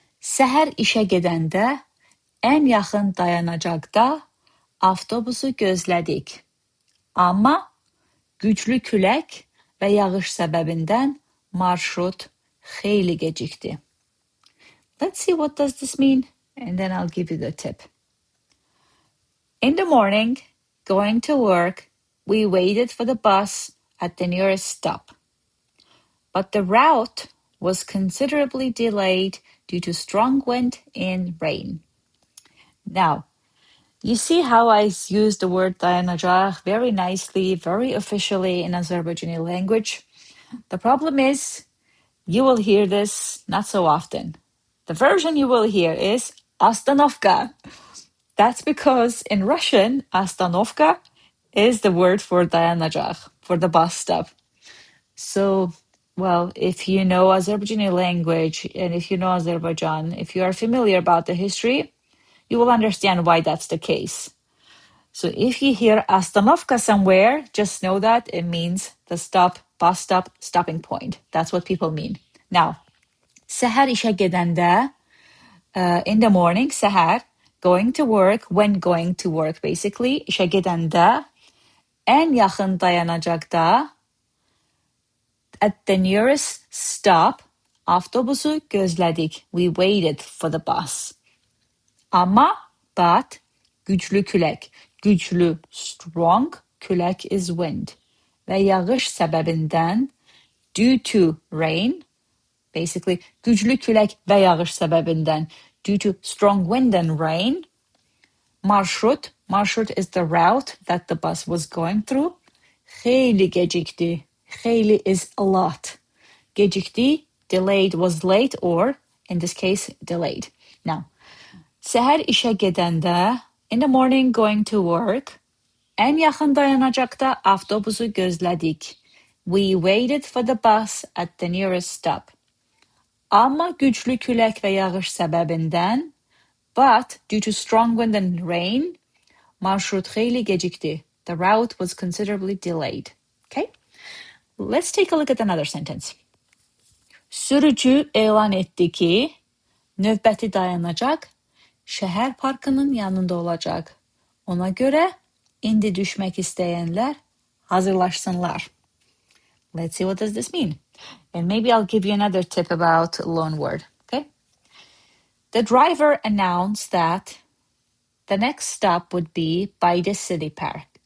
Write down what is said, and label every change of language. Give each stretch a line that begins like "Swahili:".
Azerbaijani: Səhər işə gedəndə en yakın dayanacakta avtobusu gözlədik. Amma güclü külək və yağış səbəbindən marşrut xeyli gecikdi.
English: Let's see what does this mean, and then I'll give you the tip. In the morning, going to work, we waited for the bus at the nearest stop. But the route was considerably delayed due to strong wind and rain. Now, you see how I use the word dayanacaq very nicely, very officially in Azerbaijani language. The problem is, you will hear this not so often. The version you will hear is astanovka. That's because in Russian, astanovka is the word for dayanacaq, for the bus stop. So, well, if you know Azerbaijani language and if you know Azerbaijan, if you are familiar about the history, you will understand why that's the case. So if you hear astanovka somewhere, just know that it means the stop, bus stop, stopping point. That's what people mean. Now,
Azerbaijani: səhər işə gedəndə,
English: in the morning, səhər, going to work, when going to work basically,
Azerbaijani: işə gedəndə, en yaxın dayanacaqda,
English: at the nearest stop,
Azerbaijani: avtobusu gözlədik.
English: We waited for the bus. Ama, but,
Azerbaijani: güclü külək.
English: Güclü, strong, külək is wind.
Azerbaijani: Və yağış səbəbindən,
English: due to rain, basically,
Azerbaijani: güclü külək və yağış səbəbindən,
English: due to strong wind and rain, marşrut is the route that the bus was going through,
Azerbaijani: xeyli gecikdi.
English: Xeyli is a lot. Gecikdi, delayed was late or, in this case, delayed.
Azerbaijani: Now, səhər işə gedəndə,
English: in the morning going to work,
Azerbaijani: en yaxın dayanacaqda avtobusu gözlədik.
English: We waited for the bus at the nearest stop.
Azerbaijani: Amma güclü külək və yağış səbəbindən,
English: but due to strong wind and rain,
Azerbaijani: marşrut xeyli gecikdi.
English: The route was considerably delayed. Okay? Let's take a look at another sentence.
Azerbaijani: Sürücü elan etdi ki, növbəti dayanacaq şəhər parkının yanında olacaq. Ona görə indi düşmək istəyənlər hazırlaşsınlar.
English: Let's see what does this mean. And maybe I'll give you another tip about loan word, okay? The driver announced that the next stop would be by the city park.